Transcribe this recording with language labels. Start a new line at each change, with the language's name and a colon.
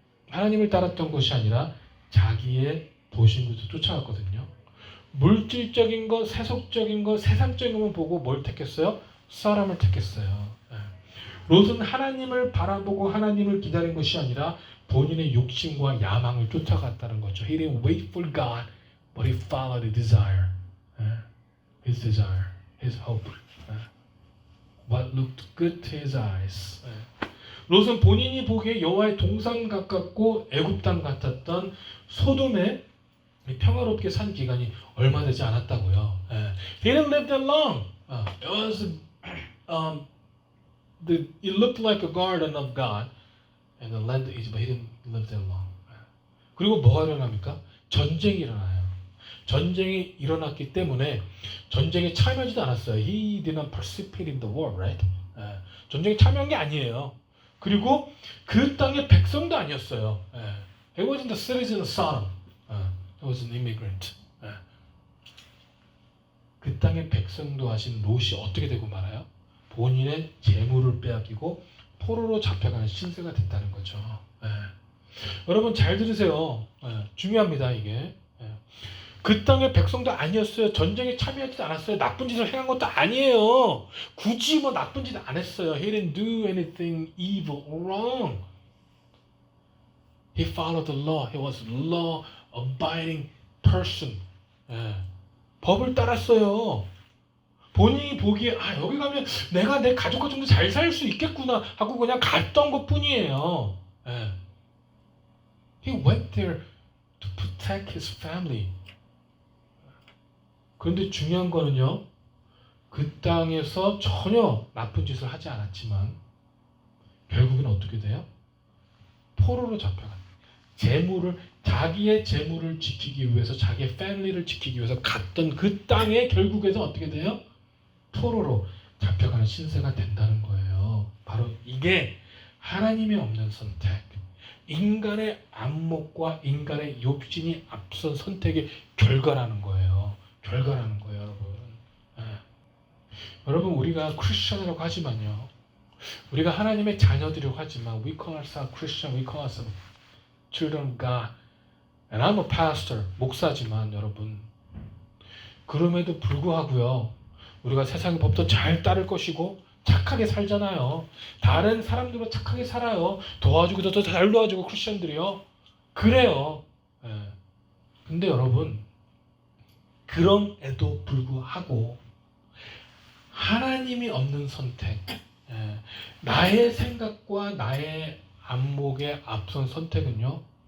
Korean: 하나님을 따랐던 것이 아니라 자기의 보신 곳을 쫓아갔거든요. 물질적인 것, 세속적인 것, 세상적인 것만 보고 뭘 택했어요? 사람을 택했어요. 롯은 하나님을 바라보고 하나님을 기다린 것이 아니라 본인의 욕심과 야망을 쫓아갔다는 거죠.
English: He didn't wait for God, but he followed his desire. His desire, his hope. What looked good to his eyes.
Korean: 롯은 본인이 보기에 여호와의 동산 가깝고 애굽 땅 같았던 소돔에 평화롭게 산 기간이 얼마 되지 않았다고요.
English: He didn't live that long. It was it looked like a garden of God and the land of Egypt, but he didn't live that long.
Korean: 그리고 뭐가 일어납니까? 전쟁이 일어나요. 전쟁이 일어났기 때문에 전쟁에 참여하지도 않았어요.
English: He did not participate in the war, right?
Korean: 전쟁에 참여한 게 아니에요. 그리고 그 땅의 백성도 아니었어요.
English: He wasn't the citizen of Sodom. He was an immigrant.
Korean: 그 땅의 백성도 하신 롯이 어떻게 되고 말아요? 본인의 재물을 빼앗기고 포로로 잡혀가는 신세가 됐다는 거죠. 여러분 잘 들으세요. 중요합니다 이게. 그 땅의 백성도 아니었어요. 전쟁에 참여하지도 않았어요. 나쁜 짓을 행한 것도 아니에요. 굳이 뭐 나쁜 짓 안 했어요.
English: He didn't do anything evil or wrong. He followed the law. He was a law-abiding person.
Korean: 법을 따랐어요. 본인이 보기에 여기 가면 내가 내 가족과 좀 더 잘 살 수 있겠구나 하고 그냥 갔던 것뿐이에요.
English: He went there to protect his family.
Korean: 그런데 중요한 거는요. 그 땅에서 전혀 나쁜 짓을 하지 않았지만 결국엔 어떻게 돼요? 포로로 잡혀간. 자기의 재물을 지키기 위해서 자기의 패밀리를 지키기 위해서 갔던 그 땅에 결국에서 어떻게 돼요? 포로로 잡혀가는 신세가 된다는 거예요. 바로 이게 하나님이 없는 선택, 인간의 안목과 인간의 욕심이 앞선 선택의 결과라는 거예요. 결과라는 거예요, 여러분. 여러분 우리가 크리스천이라고 하지만요. 우리가 하나님의 자녀들이라고 하지만
English: we call ourselves Christian, we call ourselves children of God. And I'm a pastor,
Korean: 목사지만 여러분. 그럼에도 불구하고요. 우리가 세상의 법도 잘 따를 것이고 착하게 살잖아요. 다른 사람들과 착하게 살아요. 도와주기도 더 잘 도와주고 크리스천들이요. 그래요. 근데 여러분 그럼에도 불구하고 하나님이 없는 선택, 나의 생각과 나의 안목의 앞선 선택은요.